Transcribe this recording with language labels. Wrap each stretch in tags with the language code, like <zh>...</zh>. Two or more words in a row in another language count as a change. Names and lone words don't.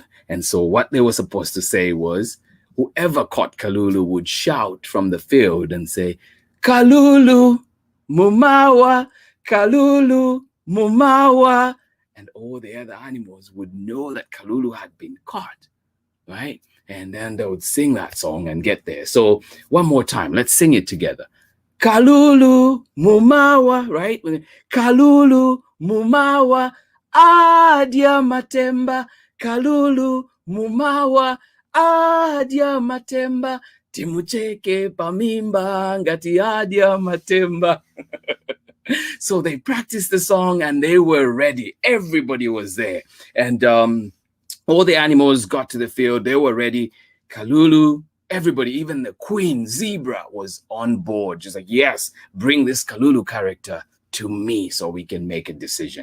<en>And so what they were supposed to say was, whoever caught Kalulu would shout from the field and say,</en> <ny>Kalulu, Mumawa, Kalulu, Mumawa,</ny> <en>and all the other animals would know that Kalulu had been caught, right? And then they would sing that song and get there. So one more time, let's sing it together.</en> <ny>Kalulu Mumawa, right? Kalulu Mumawa Adia Matemba. Kalulu Mumawa Adia Matemba. Timucheke Pamimba Ngati Adia Matemba.</ny> <en>So they practiced the song and they were ready. Everybody was there. And all the animals got to the field. They were ready. Kalulu, everybody, even the queen zebra was on board. Just like, yes, bring this Kalulu character to me so we can make a decision.</en>